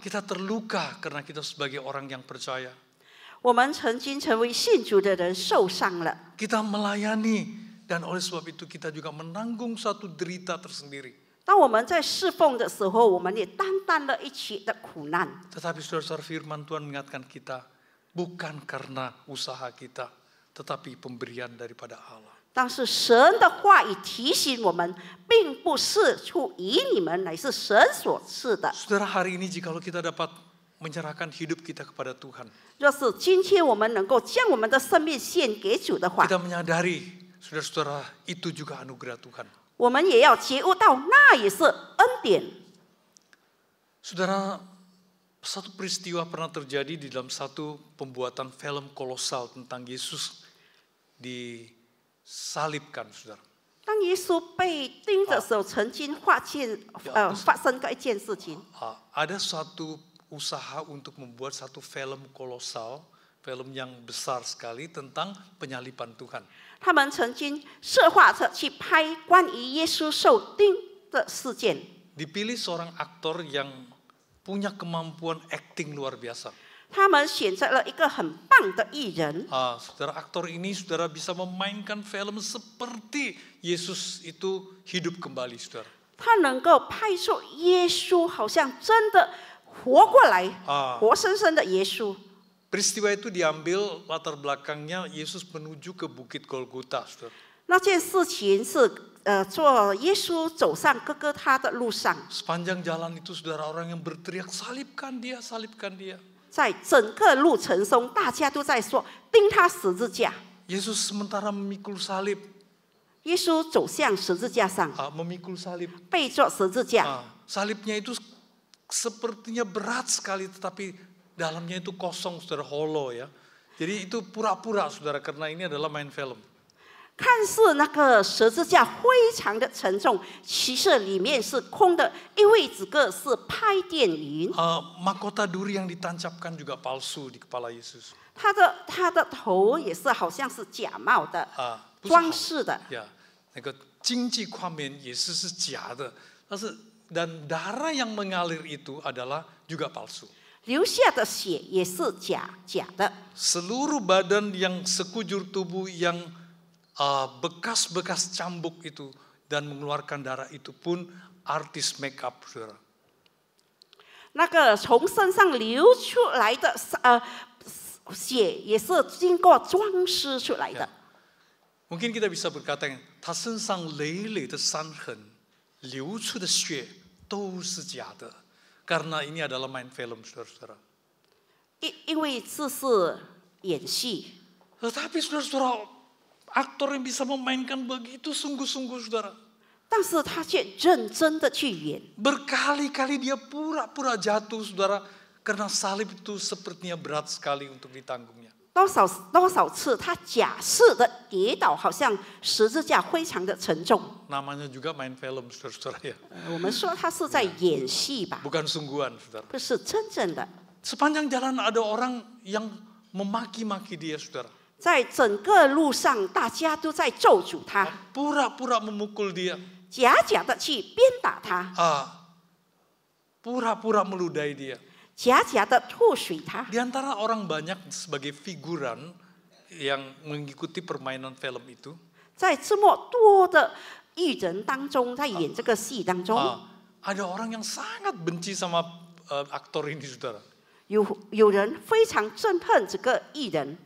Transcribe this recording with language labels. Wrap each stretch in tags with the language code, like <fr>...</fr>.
<id>Kita terluka karena kita sebagai orang yang percaya.</id> <zh>我们曾经成为信主的人受伤了，</zh> <id>Kita melayani dan oleh sebab itu kita juga menanggung satu derita tersendiri.</id> <zh>当我们在侍奉的时候，我们也担当了一起的苦难。</zh> <id>Tetapi saudara-saudara, firman Tuhan mengingatkan kita, bukan karena usaha kita, tetapi pemberian daripada Allah.</id> <zh>但是神的话语提醒我们，并不是出于你们，乃是神所赐的。</zh> <id>Saudara, hari ini jikalau kita dapat menyerahkan hidup kita kepada Tuhan,</id> <zh>若是今天我们能够将我们的生命献给主的话，</zh> <id>kita menyadari, saudara-saudara, itu juga anugerah Tuhan.</id> <zh>我们也要觉悟到，那也是恩典。</zh> <id>Saudara, satu peristiwa pernah terjadi di dalam satu pembuatan film kolosal tentang Yesus disalibkan, saudara.</id> <zh>当耶稣被钉的时候，曾经发生过一件事情。</zh> <id>Ada suatu usaha untuk membuat satu film kolosal, film yang besar sekali tentang penyaliban Tuhan.</id> <zh>他们曾经设法着去拍关于耶稣受钉的事件。</zh> <id>dipilih seorang aktor yang punya kemampuan acting luar biasa.</id> <zh>他们选择了一个很棒的艺人。</zh> <id>Saudara, aktor ini saudara bisa memainkan film seperti Yesus itu hidup kembali, saudara.</id> <zh>他能够拍出耶稣好像真的活过来，活生生的耶稣。</zh> <id>Peristiwa itu diambil latar belakangnya Yesus menuju ke Bukit Golgota, saudara.</id> <zh>那件事情是做耶稣走上哥哥他的路上，</zh> <id>Sepanjang jalan itu saudara, orang yang berteriak salibkan dia, salibkan dia.</id> <zh>在整个路程中，大家都在说钉他十字架。</zh> <id>Yesus sementara memikul salib,</id> <zh>耶稣走向十字架上，</zh> <id>memikul salib.</id> <zh>背着十字架，</zh> <id>Salibnya itu sepertinya berat sekali, tetapi dalamnya itu kosong, saudara, hollow ya. Jadi itu pura-pura, saudara, karena ini adalah main film.</id> <zh>看似那个十字架非常的沉重，其实里面是空的，因为这个是拍电影。</zh> <id>Mahkota duri yang ditancapkan juga palsu di kepala Yesus.</id> <zh>他的头也是好像是假冒的，装饰的。</zh> <id>Ya,</id> <zh>那个经济画面也是假的，</zh> <id>dan darah yang mengalir itu adalah juga palsu.</id> <zh>流下的血也是假的。</zh> <id>Seluruh badan yang sekujur tubuh yang bekas-bekas cambuk itu dan mengeluarkan darah itu pun artis make up, saudara.</id> <zh>那个从身上流出来的血也是经过装饰出来的。</zh> <id>Mungkin kita bisa berkata,</id> <zh>他身上累累的伤痕，流出的血都是假的，</zh> <id>karena ini adalah main film, saudara-saudara.</id> <zh>因为这是演戏。</zh> <id>Tetapi saudara-saudara, aktor yang bisa memainkan begitu sungguh-sungguh, saudara.</id> <zh>但是他却认真的去演。</zh> <id>Berkali-kali dia pura-pura jatuh, saudara, karena salib itu sepertinya berat sekali untuk ditanggungnya.</id> <zh>多少次他假设的跌倒，好像十字架非常的沉重。</zh> <id>Namanya juga main film, saudara-saudara ya.</id> <zh>我们说他是在演戏吧，</zh> <id>Bukan sungguhan, saudara.</id> <zh>不是真正的。</zh> <id>Sepanjang jalan ada orang yang memaki-maki dia, saudara.</id> <zh>在整个路上，大家都在咒诅他，</zh> <id>Pura-pura memukul dia.</id> <zh>假的去鞭打他，</zh> <id>Pura-pura meludahi dia.</id> <zh>假的吐水他。</zh> <id>Di antara orang banyak sebagai figuran yang mengikuti permainan film itu,</id> <zh>在这么多的艺人当中，在演这个戏当中，</zh> <id>ada orang yang sangat benci sama aktor ini, saudara.</id> <zh>有人非常憎恨这个艺人。</zh>